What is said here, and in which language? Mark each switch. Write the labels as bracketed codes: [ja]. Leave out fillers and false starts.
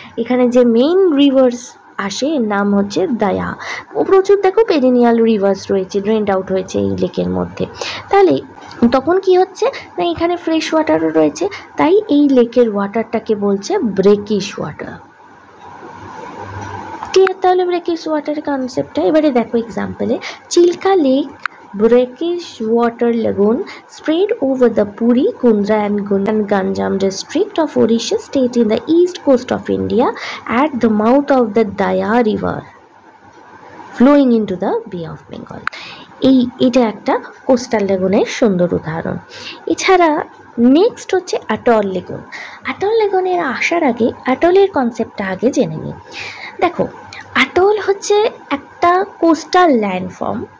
[bn] এখানে যে main reverse আসে এর নাম হচ্ছে দায়া, ও প্রচুর দেখো পেরিনিয়াল রিভার্স রয়েছে, ড্রেন্ড আউট হয়েছে এই লেকের মধ্যে। তাহলে তখন কি হচ্ছে না, এখানে ফ্রেশ ওয়াটারও রয়েছে, তাই এই লেকের ওয়াটারটাকে বলছে ব্রেকিশ ওয়াটার। ক্লিয়ার তাহলে ব্রেকিশ ওয়াটারের কনসেপ্টটা? এবারে দেখো এক্সাম্পলে, [en] Chilika lake brackish water lagoon spread over the Puri, Kundra and Ganjam district of Odisha state in the east coast of India at the mouth of the Daya river flowing into the Bay of Bengal. [bn] এটা একটা coastal লেগুনের সুন্দর উদাহরণ। এছাড়া next হচ্ছে atoll lagoon. Atoll লেগুনের আসার আগে অ্যাটলের কনসেপ্টটা আগে জেনে নিই। দেখো, অ্যাটল হচ্ছে একটা কোস্টাল ল্যান্ডফর্ম।